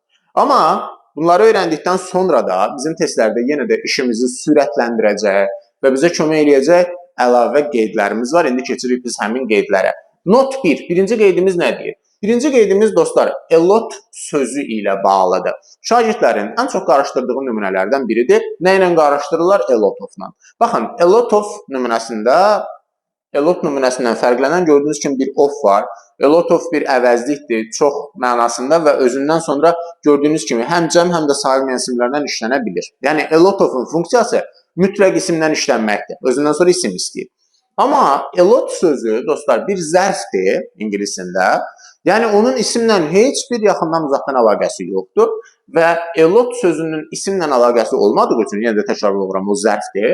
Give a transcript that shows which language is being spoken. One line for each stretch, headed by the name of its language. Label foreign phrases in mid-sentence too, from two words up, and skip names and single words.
Azerbaijani: Amma bunları öyrəndikdən sonra da bizim testlərdə yenə də işimizi sürətləndirəcək və bizə kömək eləyəcək əlavə qeydlərimiz var. İndi keçirik biz həmin qeydlərə. Not 1. Birinci qeydimiz nədir? Birinci qeydimiz dostlar,
English: a lot
Azerbaijani: sözü ilə bağlıdır. Şagirdlərin ən çox qarışdırdığı nümunələrdən biridir. Nə ilə qarışdırırlar?
English: A lot of-
Azerbaijani: la. Baxın,
English: a lot of
Azerbaijani: nümunəsində
English: a lot
Azerbaijani: nümunəsindən fərqlənən gördüyünüz kimi bir of var.
English: A lot of
Azerbaijani: bir əvəzlikdir, çox mənasında və özündən sonra gördüyünüz kimi həm cəm, həm də sayılmayan isimlərdən işlənə bilir. Yəni
English: a lot of-
Azerbaijani: un funksiyası mütləq isimdən işlənməkdir. Özündən sonra isim istəyir. Amma
English: a lot
Azerbaijani: sözü dostlar bir zərfdir ingiliscində. Yəni onun isimlə heç bir yaxından uzaqdan əlaqəsi yoxdur və
English: a lot
Azerbaijani: sözünün isimlə əlaqəsi olmadığı üçün, yenə də təkrar oluram, o zərfdir.